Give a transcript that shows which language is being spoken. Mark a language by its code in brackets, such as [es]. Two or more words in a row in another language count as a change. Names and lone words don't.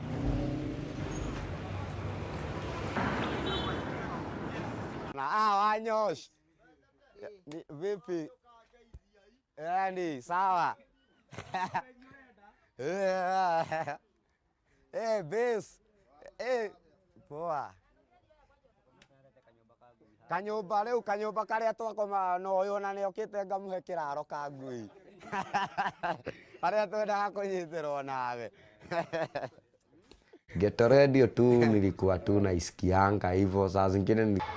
[sw] Na wanyosh. Vipi? Yani sawa. Base. Poa. [ki] Kanyumba karia twakoma no uyu na ni okite ngamuhe kiraro ka ngui. Aria twendaga kunyitirwo nawe. [sw] Geto radio tu nilikuwa tu naisikianga hivyo saa zingine